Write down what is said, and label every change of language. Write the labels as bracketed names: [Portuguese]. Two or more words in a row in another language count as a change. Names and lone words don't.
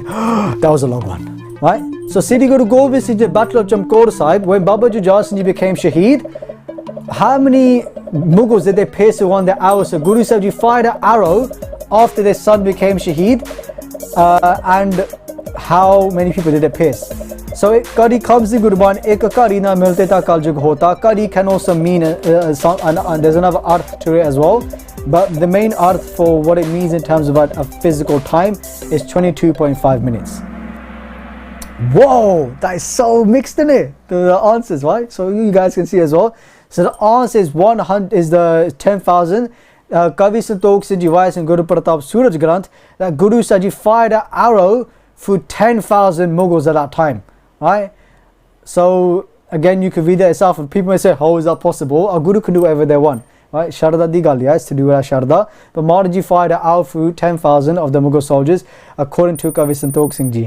[English] That was a long one. Right? So Sri Guru Gobind Singh Ji, Battle of Chamkaur Sahib, when Baba Jujhar Singh Ji became Shaheed, how many Mughals did they pierce around their hours? So Guru Sahib Ji fired an arrow after their son became Shaheed, and how many people did it pierce? So Kari comes in Gurban, [Punjabi] ਇਕ ਘੜੀ ਨ ਮਿਲਤੇ ਤਾ ਕਲ ਜੁਗ ਹੋਤਾ. [English] Kari can also mean, and there's another arth to it as well, but the main arth for what it means in terms of a physical time is 22.5 minutes. Whoa, that is so mixed in it, the answers, right? So you guys can see as well. So the answer is 100 is the 10,000. Kavi Santokh Singh Ji Vais and Guru Pratap Suraj Granth, that Guru Sahib Ji fired an arrow through 10,000 Mughals at that time, right? So again, you can read that yourself, and people may say, how is that possible? A Guru can do whatever they want, right? [Punjabi] ਸ਼ਰਧਾ ਦੀ ਗੱਲ, [English] yes, to do with Sharda. But Maharaji Ji fired an arrow through 10,000 of the Mughal soldiers, according to Kavi Santokh Singh Ji.